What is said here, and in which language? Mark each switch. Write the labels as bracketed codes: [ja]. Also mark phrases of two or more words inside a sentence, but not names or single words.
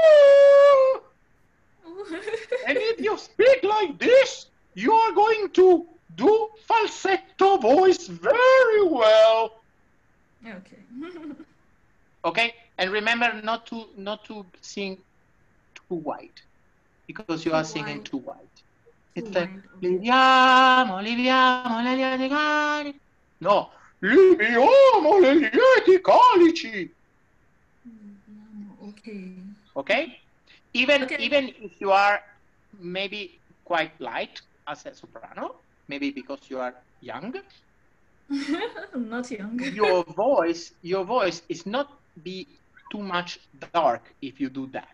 [en] And if you speak like this, you are going to do falsetto voice very well. Okay. Okay, and remember not to sing too wide, because you are singing too wide. It's like [it] liviamo, liviamo le lieti calici. No, liviamo le lieti calici. [en] Okay. Okay, even if you are maybe quite light as a soprano, maybe because you are young. I'm not young. Your voice is not be too much dark if you do that.